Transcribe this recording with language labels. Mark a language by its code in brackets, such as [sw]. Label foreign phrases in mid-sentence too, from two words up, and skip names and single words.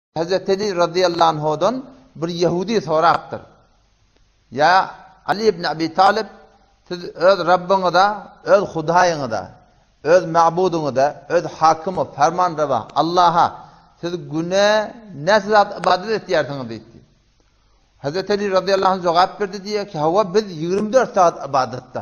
[tk] Hazreti Ali [ar] رضي الله عنه'dan [tk] bir Yahudi soraptır. Ya Ali ibn Abi Talib, siz öz Rabbini da, öz Hudaýyňy da, öz ma'budyňy da, öz hakimy, fermanrava Allah'a siz güne näçe ibadet etýärsiňiz diýdi. Hazreti Ali [ar] رضي الله عنه [tk] jogap berdi diýe ki, "Hawa biz 24 saat ibadetde."